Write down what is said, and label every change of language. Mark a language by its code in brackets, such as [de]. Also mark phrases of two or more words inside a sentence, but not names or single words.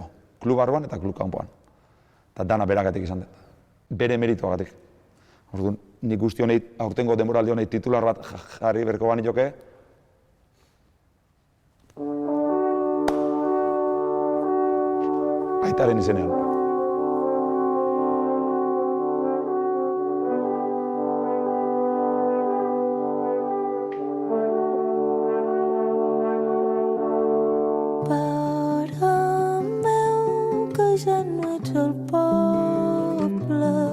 [eu] Klub barruan eta klub kanpoan. Eta dana beragatik izan dut. Bere merituagatik. Orduan, nik guzti honei, aurtengo denboraldi honei titular bat jarri berko bani joke, aitaren izenean. [ca] Pare meu, que ja no ets al poble.